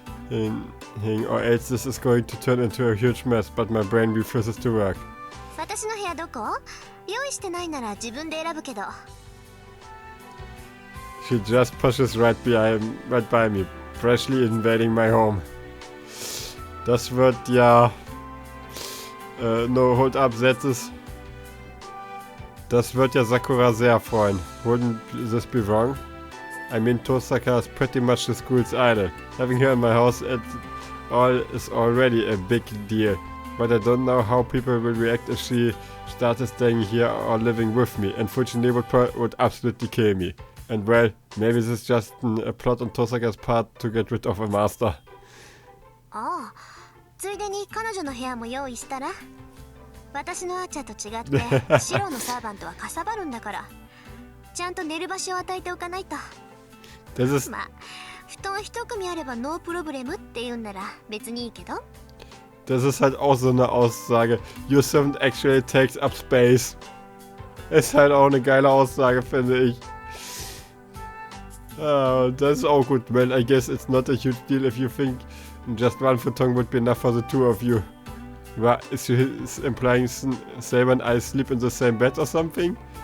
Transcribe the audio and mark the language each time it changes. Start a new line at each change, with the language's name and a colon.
English: Or else this is going to turn into a huge mess, but my brain refuses to work.
Japanese: 私の部屋どこ？用意してないなら自分で選ぶけど。
English: She just pushes right by me, freshly invading my home.
German: Das wird ja...
English: no, hold up, that's it.
German: Das wird ja Sakura sehr freuen.
English: Wouldn't this be wrong? I mean, Tosaka is pretty much the school's idol. Having her in my house at all is already a big deal. But I don't know how people will react if she started staying here or living with me. And Fujine would absolutely kill me. And well, maybe this is just a plot on Tosaka's part to get rid of a master.
Japanese: ああ、ついでに彼女の部屋も用意したら。私のアーチャーと違ってシロのサーバントはかさばるんだから、ちゃんと寝る場所を与えておかないと。まあ、布団一組あればノープロブレムって言うんなら別にいいけど。
German: Das ist halt auch so eine Aussage.
English: Your servant actually takes up space.
German: Ist halt auch eine geile Aussage, finde ich. Das ist auch gut.
English: Well, I guess it's not a huge deal if you think just one futon would be enough for the two of you. Is she implying Saber and I sleep in the same bed or something?